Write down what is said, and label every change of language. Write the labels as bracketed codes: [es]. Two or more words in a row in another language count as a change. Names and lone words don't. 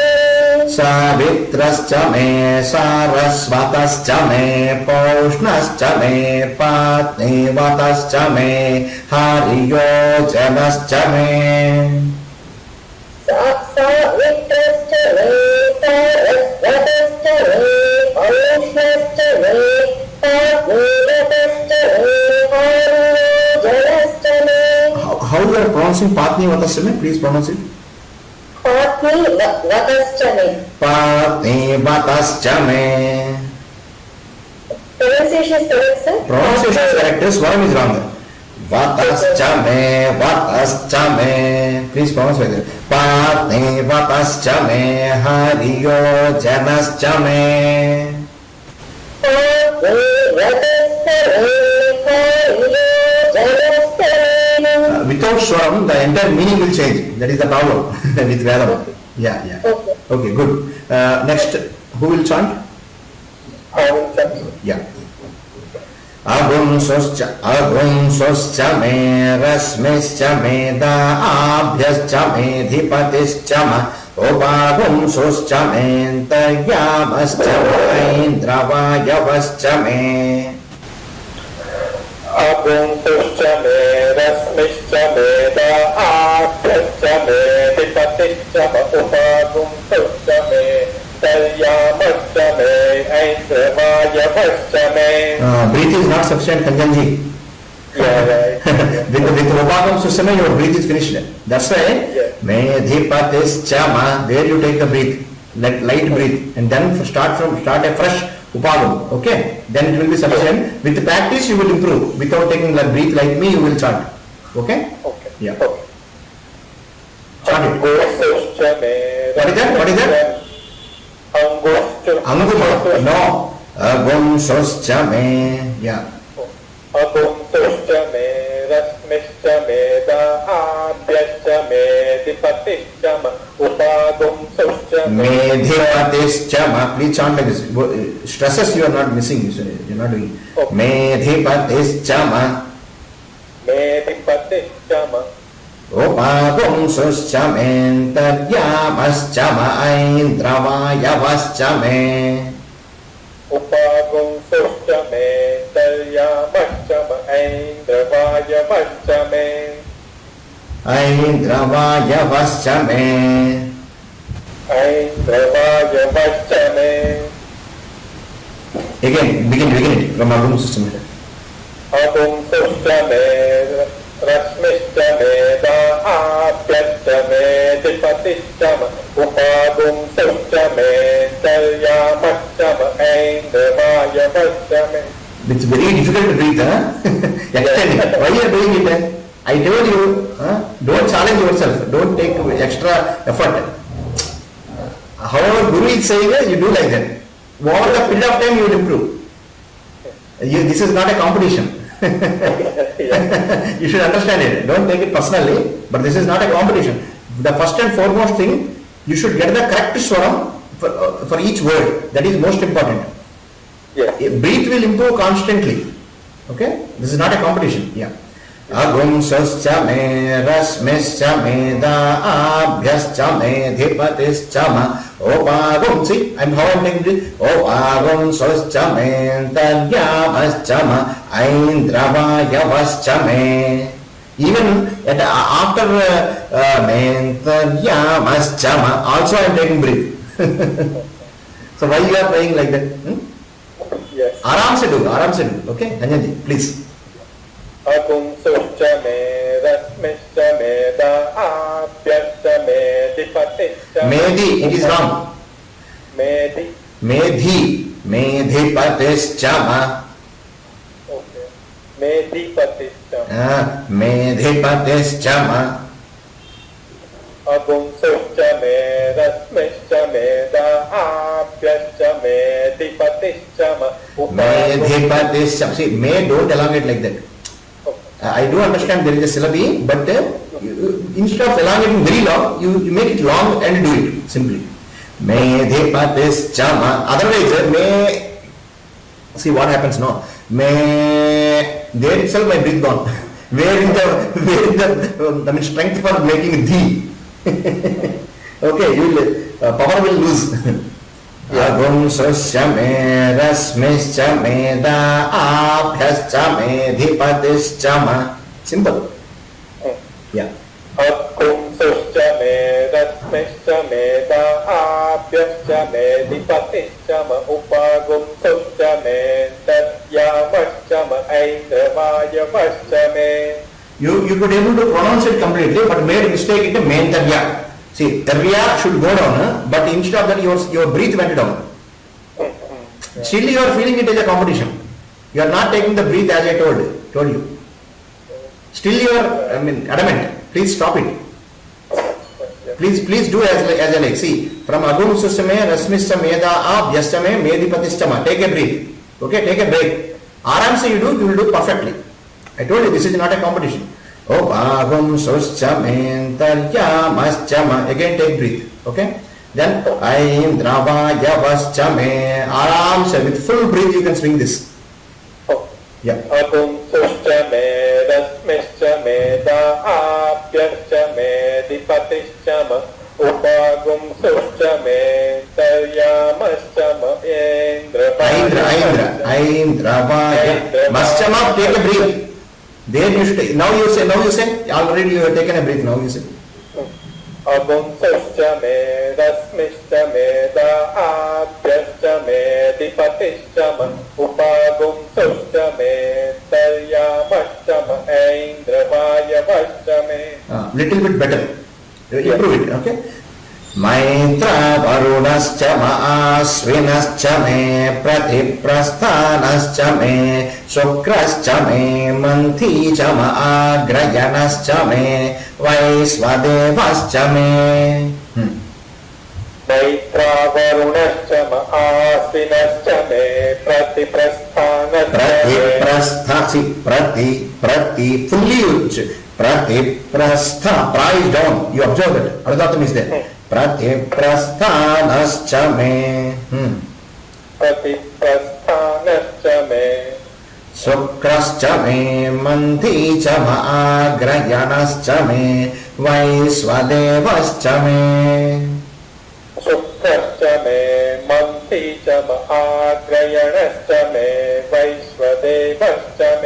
[sa] सावित्रश्च मे सारस्वतश्च मे पौष्णश्च मे पात्नीवतश्च मे हार्योजनश्च मे सावित्रश्च मे सारस्वतश्च मे औष्णश्च मे पात्नीवतश्च मे हार्योजनश्च मे. [en] How you are pronouncing Patnivatascha me? Please pronounce it. [sa] पात्नीवतश्च मे. पत्निवतश्च मे. [en] Pronunciation is correct, sir? Pronunciation is correct. Swaram is wrong. [sa] वतश्च मे. [en] Please pronounce it. [sa] पत्निवतश्च मे. हार्योजनश्च मे. [en] Without swaram, the entire meaning will change. That is the problem with Vedam. Yeah. Okay, good. Next, who will chant? I will chant. Yeah. [sa] अगुंसश्च मे रश्मिश्च मे दाभ्यश्च मेधिपतिश्च म उपागुंसश्च मेऽन्तर्यामश्च ऐन्द्रवायवश्च मे अगुंसश्च मे रश्मिश्च मे दाभ्यश्च मेधिपतिश्च म उपागुंसश्च मे तर्यामश्च मे ऐन्द्रवायवश्च मे. [en] Breath is not sufficient, Kanjanji. Yeah, right. With Upagam Susama, your breath is finished. That's why Yeah. Medhipatischa, there you take the breath, light breath, and then start a fresh Upagam. Okay? Then it will be sufficient. With practice, you will improve. Without taking the breath like me, you will chant. Okay? Okay. Yeah. Okay. Chant it. [sa] अङ्गुस्तुश्च मे. [en] What is that? What is that? [sa] अङ्गुस्तुश्च. Anguma. No. अगुम् सोश्च मे. Yeah. अगुम्तुश्च मे। रश्मिश्च मे. दाभ्यश्च मे। दिपतिश्च मे. उपागुम्तुश्च मे. मेधिपतिश्च. [en] Please chant like this. Stresses you are not missing. You are not doing. Okay. [sa] मेधिपतिश्च. मेदिपतिश्च मे. उपागुम् सोश्च मे। तद्यामश्च मे. ऐन्द्रवायवश्च मे. उपागुम्तुश्च मे. तर्यामश्च मे। ऐन्द्रवायवश्च मे. ऐन्द्रवायवश्च मे. ऐन्द्रवायवश्च मे. Again, begin it from Agum system. अगुम्तुश्च मे। रश्मिश्च मे. दाभ्यश्च मे। दिपतिश्च मे. उपागुम्तुश्च मे। तर्यामश्च मे. ऐन्द्रवायवश्च मे. [en] It's very difficult to breathe, huh? Extend it. Why you are doing it? I told you, don't challenge yourself. Don't take extra effort. However, Guru is saying that you do like that. Over the period of time, you will improve. This is not a competition. You should understand it. Don't take it personally, but this is not a competition. The first and foremost thing, you should get the correct swaram for each word. That is most important. Yes. Breath will improve constantly. Okay? This is not a competition. Yeah. [sa] अगुम् सश्च मे रश्मिश्च मे दाभ्यश्च मे धिपतिश्च म उपागुम्. [en] See, how I'm taking it. [sa] उपागुम् सश्च मे तद्यामश्च म ऐन्द्रवायवश्च मे. [en] Even after [sa] मे तद्यामश्च म, [en] also I'm taking breath. So why you are praying like that? Yes. [hi] आराम से दो. Okay? Anjanji, please. [sa] अगुम्तुश्च मे। रश्मिश्च मे. दाभ्यश्च मे। दिपतिश्च मे. Medhi, [en] it is wrong. [sa] मेधिपतिश्च म. Okay. मेदिपतिश्च मे. मेधिपतिश्च म. अगुम्तुश्च मे। रश्मिश्च मे. दाभ्यश्च मे। दिपतिश्च मे. मेधिपतिश्च. [en] See, may don't elongate like that. I do understand there is a syllabi, but instead of elongating very long, you make it long and do it simply. [sa] मेधिपतिश्च म. Otherwise, may. [en] See what happens now. May. There itself my breath gone. Where is the strength for making the? Okay, you will, power will lose. [sa] अगुम् सश्च मे रश्मिश्च मे दाभ्यश्च मे धिपतिश्च म. [en] Simple. Yeah. [sa] अगुम्तुश्च मे। रश्मिश्च मे. दाभ्यश्च मे। दिपतिश्च मे. उपागुम्तुश्च मे। तद्यामश्च मे. ऐन्द्रवायवश्च मे. [en] You could able to pronounce it completely, but made a mistake in main tarya. See, tarya should go down, but instead of that, your breath went down. Still, you are feeling it as a competition. You are not taking the breath as I told you. Still, you are, adamant. Please stop it. Please do as I like. See, from [sa] अगुम् सुसमे, रश्मिश्च मेद अभ्यस्तमे, मेदिपतिस्तम. [en] Take a breath. Okay, take a break. [hi] आराम से [en] you will do perfectly. I told you this is not a competition. [sa] उपागुम् सोश्च मे तर्यामश्च म. [en] Again take breath. Okay. [sa] Then ऐन्द्रवायवश्च मे. [hi] आराम से [en] with full breath you can swing this. Yeah. [sa] अगुम्तुश्च मे। रश्मिश्च मे. दाभ्यश्च मे। दिपतिश्च मे. उपागुम्तुश्च मे। तर्यामश्च मे. ऐन्द्रवायवश्च म. [en] Take a breath. There you should. Now you say. Already you have taken a breath. Now you say. [sa] अगुम्तुश्च मे। रश्मिश्च मे. Dābhyascha मे अधिपतिश्च म उपागुंसुश्च मे तर्यामश्च म ऐन्द्रवायवश्च मे. [en] Little bit better. Improve it, okay? [sa] मैत्र वरुणश्च म आश्विनश्च मे प्रतिप्रस्थानश्च मे शुक्रश्च मे मन्थी च म आग्रयणश्च मे वैश्वदेवश्च मे. मैत्रावरुणश्च म आश्विनश्च मे प्रतिप्रस्थानश्च मे. [en] प्रति fully प्रतिप्रस्था, pra is down, you observe that, Anudatam is there. [sa] प्रतिप्रस्थानश्च मे. प्रतिप्रस्थानश्च मे. शुक्रश्च मे मन्थी च म आग्रयणश्च मे वैश्वदेवश्च मे. शुक्रश्च मे मन्थी च म आग्रयणश्च मे वैश्वदेवश्च मे.